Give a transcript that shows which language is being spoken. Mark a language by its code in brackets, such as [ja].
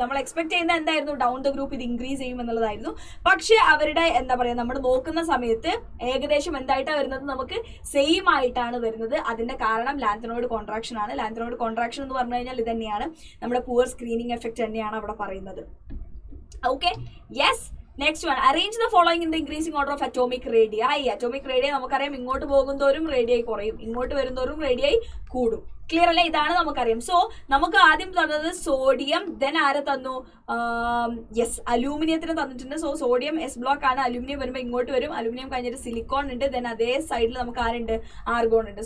[ml] നമ്മൾ എക്സ്പെക്ട് ചെയ്യുന്ന എന്തായിരുന്നു, ഡൗൺ ദ ഗ്രൂപ്പ് ഇത് ഇൻക്രീസ് ചെയ്യും എന്നുള്ളതായിരുന്നു. പക്ഷെ അവരുടെ എന്താ പറയുക നമ്മൾ നോക്കുന്ന സമയത്ത് ഏകദേശം എന്തായിട്ടാണ് വരുന്നത്, നമുക്ക് സെയിം ആയിട്ടാണ് വരുന്നത്. അതിന്റെ കാരണം ലാന്തനോയിഡ് കോൺട്രാക്ഷൻ ആണ്. ലാന്തനോയിഡ് കോൺട്രാക്ഷൻ എന്ന് പറഞ്ഞു കഴിഞ്ഞാൽ ഇത് തന്നെയാണ്, നമ്മുടെ പുവർ സ്ക്രീനിങ് എഫക്റ്റ് തന്നെയാണ് അവിടെ പറയുന്നത്. [en] Okay, yes. Next one, arrange the following in the increasing order of atomic radii. [ml] Atomic radii നമുക്കറിയാം ഇങ്ങോട്ട് പോകുന്തോറും റേഡിയായി കുറയും, ഇങ്ങോട്ട് വരുന്തോറും റേഡിയായി കൂടും. ക്ലിയർ അല്ലേ? ഇതാണ് നമുക്കറിയാം. സോ നമുക്ക് ആദ്യം തന്നത് സോഡിയം, ദെൻ ആരെ തന്നു, യെസ് അലൂമിനിയത്തിന് തന്നിട്ടുണ്ട്. സോ സോഡിയം എസ് ബ്ലോക്ക് ആണ്, അലൂമിനിയം വരുമ്പോൾ ഇങ്ങോട്ട് വരും, അലൂമിനിയം കഴിഞ്ഞിട്ട് സിലിക്കോൺ ഉണ്ട്, ദെൻ അതേ സൈഡിൽ നമുക്ക് ആരുണ്ട്, ആർഗോൺ ഉണ്ട്.